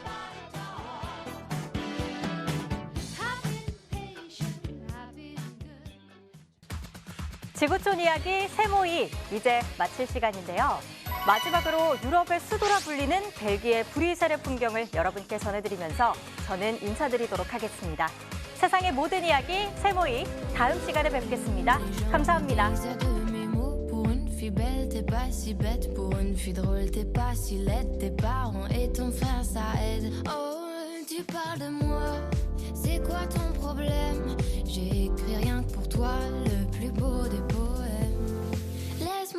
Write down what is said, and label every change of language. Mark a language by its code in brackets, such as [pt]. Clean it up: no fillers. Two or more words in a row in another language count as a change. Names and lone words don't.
[ko] 지구촌 이야기 세모이 이제 마칠 시간인데요. 마지막으로 유럽의 수도라 불리는 벨기에 브뤼셀의 풍경을 여러분께 전해드리면서 저는 인사드리도록 하겠습니다. 세상의 모든 이야기 세모이 다음 시간에 뵙겠습니다. 감사합니다. [fr] Fille belle, t'es pas si bête. Pour une fille drôle, t'es pas si laide. Tes parents et ton frère, ça aide. Oh, tu parles de moi, c'est quoi ton problème? J'ai écrit rien que pour toi, le plus beau des poèmes.